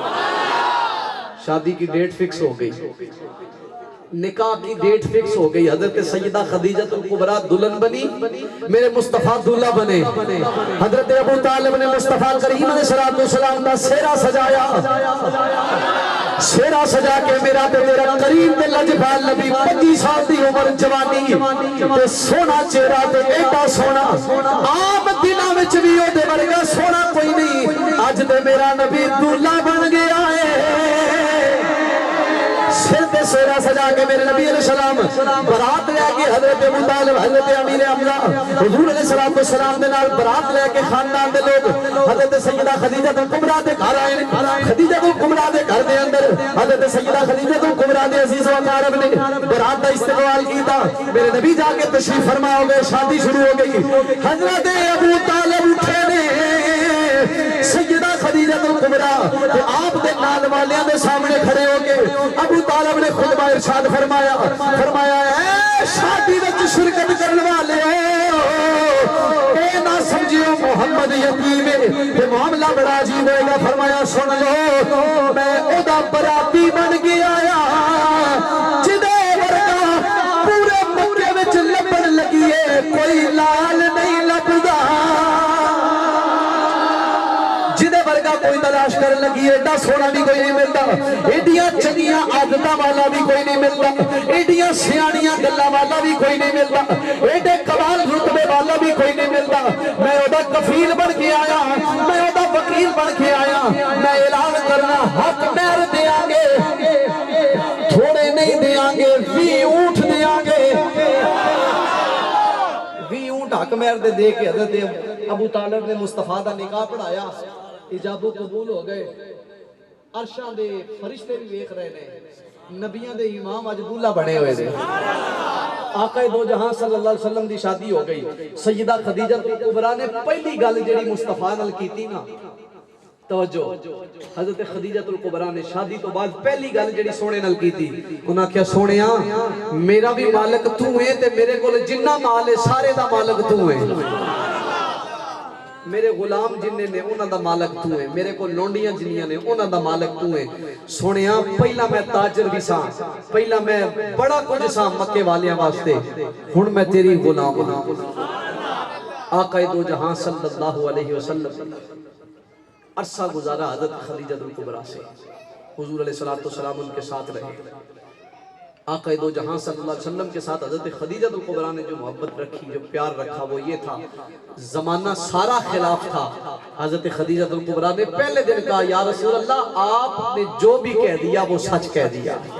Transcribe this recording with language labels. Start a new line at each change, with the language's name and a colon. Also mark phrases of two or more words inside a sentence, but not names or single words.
Urdu: شادی کی ڈیٹ فکس ہو گئی، نکاح کی ڈیٹ فکس ہو گئی. حضرت سیدہ خدیجہ الکبریٰ دلہن بنی، میرے مصطفیٰ دلہا بنے.
Punjabi: حضرت ابو طالب نے مصطفیٰ کریم علیہ السلام کا سیرہ سجایا، سیرہ سجا کے میرا تے میرا کریم تے لجپال نبی 25 سال دی عمر جوانی تے سونا چہرہ تے ایڈا سونا، عام دنوں وچ بھی او دے ورگا سونا کوئی نہیں. اج تے میرا نبی دلہا بن گیا ہے. سر پہ سیرہ سجا کے میرے نبی علیہ السلام برات لے کے حضرت ابو طالب، حضرت امیر حمزہ، حضور علیہ السلام دے نال برات لے کے خاندان دے لوگ حضرت سیدہ خدیجہ الکبریٰ دے گھر آئے. خدیجہ الکبریٰ دے گھر دے اندر حضرت سیدہ خدیجہ الکبریٰ دے عزیز و اقارب نے برات دا استقبال کیتا. میرے نبی جا کے تشریف فرما ہو گئے، شادی شروع ہو گئی. حضرت ابو طالب اٹھے نے سیدہ خدیجہ الکبریٰ تے آپ دے نال والیاں دے سامنے کھڑے ہو کے ابو طالب نے خطبہ ارشاد فرمایا، فرمایا اے شادی وچ شرکت کرنے والے اے نہ سمجھیو محمد یتیم ہے تے معاملہ بڑا عجیب ہوئے گا. فرمایا سن لو میں او دا براتی بن کے آیا جدے ورگا پورے مکے وچ لبن لگیے کوئی لال نہیں لبدا، کوئی تلاش کر لگی ایڈا سونا بھی کوئی نہیں ملتا، ایڈیاں چنگیاں عادتاں والا بھی کوئی نہیں ملتا، ایڈیاں سیاںیاں گلاں والا بھی کوئی نہیں ملتا، ایڈے کمال رتبے والا بھی کوئی نہیں ملتا. میں او دا کفیل بن کے آیا، میں او دا وکیل بن کے آیا. میں اعلان کرنا حق مہر دیاں گے، تھوڑے نہیں دیاں گے، 20 اونٹ دیاں گے. 20 اونٹ حق مہر دے کے حضرت ابو طالب نے مصطفیٰ دا نکاح پڑھایا. اجاب و قبول ہو گئے. عرشاں دے فرشتے بھی ویکھ رہے نے، نبیاں دے امام اج دلہا بنے ہوئے نے. آقا دو جہاں صلی اللہ علیہ وسلم دی شادی ہو گئی. سیدہ خدیجہ الکبریٰ نے پہلی گل جڑی مصطفیٰ نال کیتی نا، توجہ حضرت خدیجہ الکبریٰ نے شادی تو بعد پہلی گل جڑی سونے نال کی تھی انہاں کیا سونیا میرا بھی مالک تو ہے تے میرے کول جنہ مال ہے سارے دا مالک تو ہے میرے غلام جننے نے انہاں دا مالک تو ہے میرے کو لونڈیاں جنیاں نے انہاں دا مالک تو ہے سونیا پہلا میں تاجر بھی ساں پہلا میں بڑا کچھ ساں مکے والیاں واسطے ہن میں تیری غلام ہاں
Urdu: آقا دو جہاں صلی اللہ علیہ وسلم عرصہ گزارا حضرت خدیجہ الکبریٰ سے حضور علیہ السلام ان کے ساتھ رہے آقا دو جہاں صلی اللہ علیہ وسلم کے ساتھ حضرت خدیجہ الکبریٰ نے جو محبت رکھی جو پیار رکھا وہ یہ تھا زمانہ سارا خلاف تھا حضرت خدیجہ الکبریٰ نے پہلے دن کہا یا رسول اللہ آپ نے جو بھی کہہ دیا وہ سچ کہہ دیا